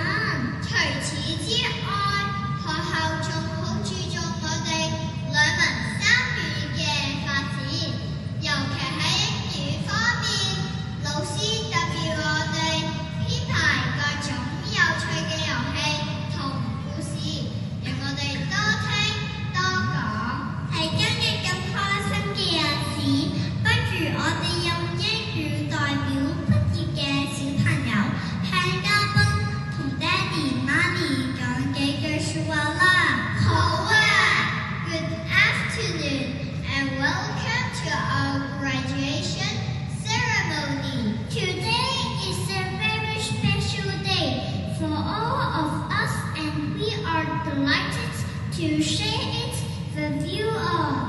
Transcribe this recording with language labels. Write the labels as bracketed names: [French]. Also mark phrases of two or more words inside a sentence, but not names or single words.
[Cantonese] 除此之外，學校仲好注重我哋兩文三語嘅發展，尤其喺英語方面，老師特別我哋編排各種有趣嘅遊戲同故事，讓我哋多聽多講。喺今日咁開心嘅日子，不如我哋用英語代表畢業嘅小朋友向嘉賓同爹哋媽咪講幾句説話啦。 [English] 好啊 ！Good afternoon and welcome to our graduation ceremony. Today is a very special day for all of us, and we are delighted to share it with you all.